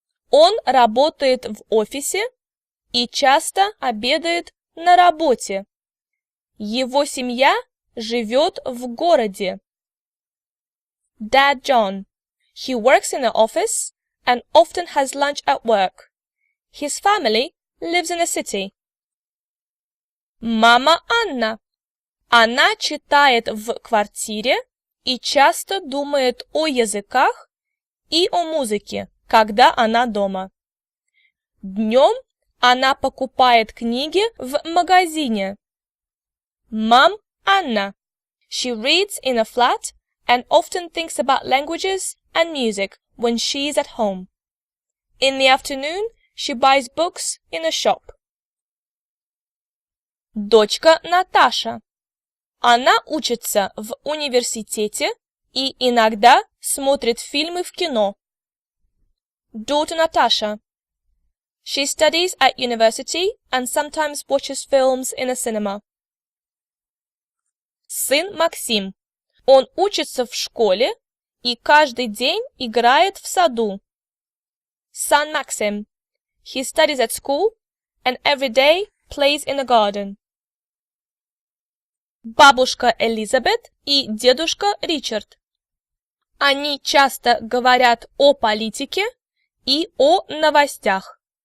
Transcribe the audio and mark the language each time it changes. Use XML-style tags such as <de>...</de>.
<ru>Он работает в офисе и часто обедает на работе. Его семья живет в городе.</ru> <en>Dad John. He works in the office and often has lunch at work. His family lives in a city.</en> <ru>Мама Анна. Она читает в квартире и часто думает о языках и о музыке, когда она дома. Днем она покупает книги в магазине.</ru> <en>Mom Anna. She reads in a flat and often thinks about languages and music when she's at home. In the afternoon, she buys books in a shop.</en> <ru>Дочка Наташа. Она учится в университете и иногда смотрит фильмы в кино.</ru> <en>Daughter Natasha. She studies at university and sometimes watches films in a cinema.</en> <ru>Сын Максим. Он учится в школе и каждый день играет в саду.</ru> <en>Son Maxim. He studies at school and every day plays in the garden.</en> <ru>Бабушка Элизабет и дедушка Ричард. Они часто говорят о политике и о новостях.</ru>